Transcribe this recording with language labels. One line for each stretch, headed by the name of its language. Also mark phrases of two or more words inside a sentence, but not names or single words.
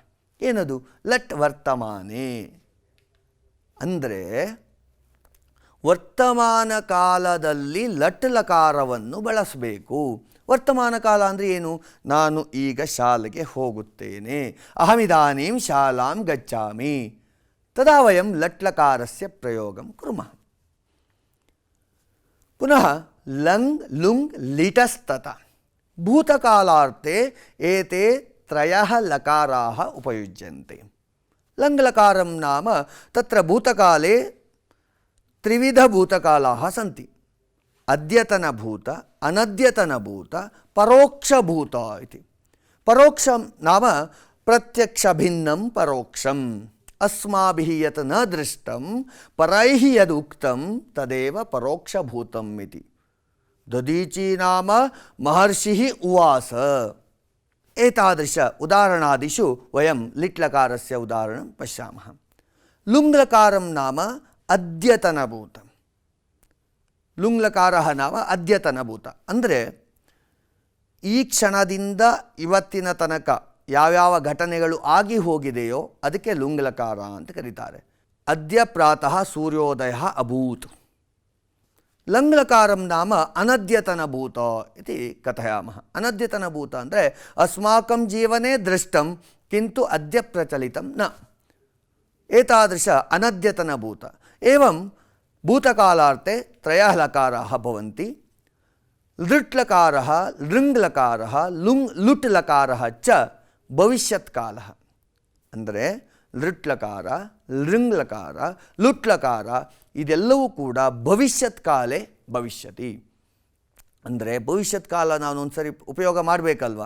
Kannada: ಏನದು?
Sanskrit: ಲಟ್ ವರ್ತಮಾನೆ
Kannada: ಅಂದರೆ ವರ್ತಮಾನ ಕಾಲದಲ್ಲಿ ಲಟ್ ಲಕಾರವನ್ನು ಬಳಸಬೇಕು. ವರ್ತಮಾನ ಕಾಲ ಅಂದರೆ ಏನು? ನಾನು ಈಗ ಶಾಲೆಗೆ ಹೋಗುತ್ತೇನೆ,
Sanskrit: ಅಹಮಿದಾನೀಂ ಶಾಲಾಂ ಗಚ್ಚಾಮಿ, ತದಾ ವಯಂ ಲಟ್ಲಕಾರಸ್ಯ ಪ್ರಯೋಗಂ ಕುರ್ಮಃ. ಪುನಃ ಲಂಗ್ ಲುಂಗ್ ಲಿಟಸ್ತತ ಭೂತಕಾಲಾರ್ಥೆ ಏತೆ ತ್ರಯಃ ಲಕಾರಾಃ ಉಪಯುಜ್ಯಂತೆ. ಲಂಗ್ ಲಕಾರಂ ನಾಮ ತತ್ರ ಭೂತಕಾಲೆ ತ್ರಿವಿಧಭೂತಕಾಲಾಃ ಸಂತಿ. ಅದ್ಯತನಭೂತ, ಅನದ್ಯತನಭೂತ, ಪರೋಕ್ಷಭೂತ ಇತಿ. ಪರೋಕ್ಷಂ ನಾಮ ಪ್ರತ್ಯಕ್ಷಭಿನ್ನಂ ಪರೋಕ್ಷಂ. ಅಸ್ಮಾಭಿಃ ಯತ್ ನ ದೃಷ್ಟಂ ಪರೈಃ ಯದ್ ಉಕ್ತಂ ತದೇವ ಪರೋಕ್ಷಭೂತಂ ಇತಿ. ದದೀಚಿ ನಾಮ ಮಹರ್ಷಿಃ ಉವಾಸ. ಏತಾದೃಶ ಉದಾಹರಣಾದಿಷು ವಯಂ ಲಿಟ್ಲಕಾರಸ್ಯ ಉದಾಹರಣಂ ಪಶ್ಯಾಮಃ. ಲುಂಗ್ಲಕಾರಂ ನಾಮ ಅದ್ಯತನಭೂತ. ಲುಂಗ್ಲಕಾರಃ ನಾಮ ಅದ್ಯತನಭೂತ
Kannada: ಅಂದರೆ ಈ ಕ್ಷಣದಿಂದ ಇವತ್ತಿನ ತನಕ ಯಾವ್ಯಾವ ಘಟನೆಗಳು ಆಗಿ ಹೋಗಿದೆಯೋ ಅದಕ್ಕೆ ಲುಂಗ್ಲಕಾರ ಅಂತ ಕರೀತಾರೆ.
Sanskrit: ಅದ್ಯ ಪ್ರಾತಃ ಸೂರ್ಯೋದಯ ಅಭೂತ್. ಲಂಗ್ಲಕಾರಂ ನಾಮ ಅನದ್ಯತನಭೂತ ಇತಿ ಕಥಯಾಮಃ. ಅನದ್ಯತನಭೂತ ಅಂದರೆ ಅಸ್ಮಾಕಂ ಜೀವನೆ ದೃಷ್ಟಂ ಕಿಂತು ಅದ್ಯ ಪ್ರಚಲಿತಂ ನ. ಏತಾದೃಶ ಅನದ್ಯತನಭೂತ. ಏವಂ ಭೂತಕಾಲಾರ್ಥೆ ತ್ರಯಃ ಲಕಾರಾಃ ಭವಂತಿ. ಲೃಟ್ಲಕಾರಃ, ಲೃಂಗ್ಲಕಾರಃ, ಲುಟ್ ಲಕಾರಃ ಚ ಭವಿಷ್ಯತ್ ಕಾಲಃ.
Kannada: ಅಂದರೆ ಲೃಟ್ಲಕಾರ, ಲೃಂಗ್ಲಕಾರ, ಲುಟ್ಲಕಾರ ಇದೆಲ್ಲವೂ ಕೂಡ
Sanskrit: ಭವಿಷ್ಯತ್ ಕಾಲೇ ಭವಿಷ್ಯತಿ.
Kannada: ಅಂದರೆ ಭವಿಷ್ಯತ್ ಕಾಲ ನಾನು ಒಂದು ಸರಿ ಉಪಯೋಗ ಮಾಡಬೇಕಲ್ವ.